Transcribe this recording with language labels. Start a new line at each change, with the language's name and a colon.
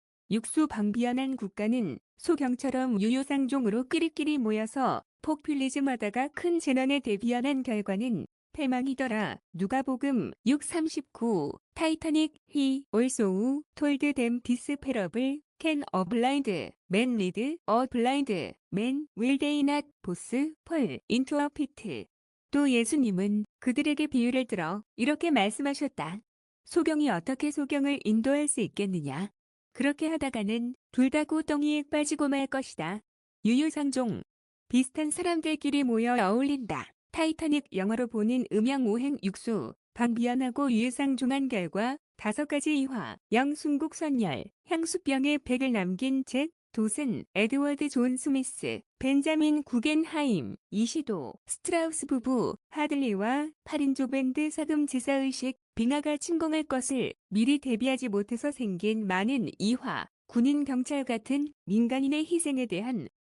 Korean: 육수 방비하는 국가는 소경처럼 유유상종으로 끼리끼리 모여서 포퓰리즘 하다가 큰 재난에 대비하는 결과는 패망이더라. 누가복음 6:39 타이타닉
English: he also told them this parable can a blind man lead a blind man will they not both fall into a pit.
Korean: 또 예수님은 그들에게 비유를 들어 이렇게 말씀하셨다. 소경이 어떻게 소경을 인도할 수 있겠느냐? 그렇게 하다가는 둘 다 구덩이에 빠지고 말 것이다. 유유상종. 비슷한 사람들끼리 모여 어울린다. 타이타닉 영화로 보는 음양오행 육수, 방비연하고 유유상종한 결과 5가지 이화, 영순국 선열, 향수병에 백을 남긴 잭, 도슨, 에드워드 존 스미스, 벤자민 구겐하임, 이시도, 스트라우스 부부, 하들리와 8인조 밴드 사금 제사의식, 빙하가 침공할 것을 미리 대비하지 못해서 생긴 많은 이화, 군인 경찰 같은 민간인의 희생에 대한